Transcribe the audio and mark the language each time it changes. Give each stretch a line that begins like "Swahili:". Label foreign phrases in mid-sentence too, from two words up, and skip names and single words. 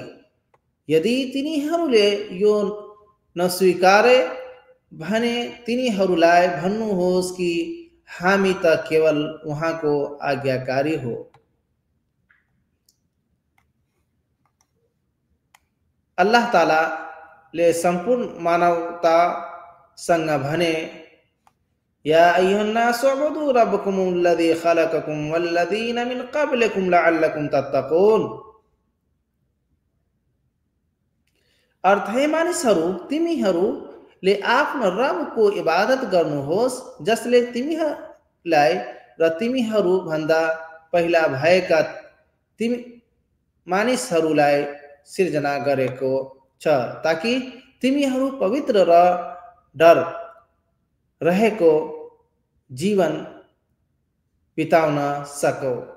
Nepali: यदि तिनीहरूले यो नस्वीकारे भने तिनीहरूलाई भन्नुहोस् कि हामी त केवल उहाँको आज्ञाकारी हो। अल्लाह तालाले सम्पूर्ण मानवतासँग भने,
Arabic: يا أيها الناس اعبدوا ربكم الذي خلقكم والذين من قبلكم لعلكم تتقون.
Nepali: अर्थ, हे मानिसहरू, तिमीहरूले आफ्नो रबको इबादत गर्नुहोस् जसले तिमीहरूलाई र तिमीहरू भन्दा पहिला भएका मानिसहरूलाई सिर्जना गरेको छ ताकि तिमीहरू पवित्र र डर रहेको जीवन बिताउन सकौ।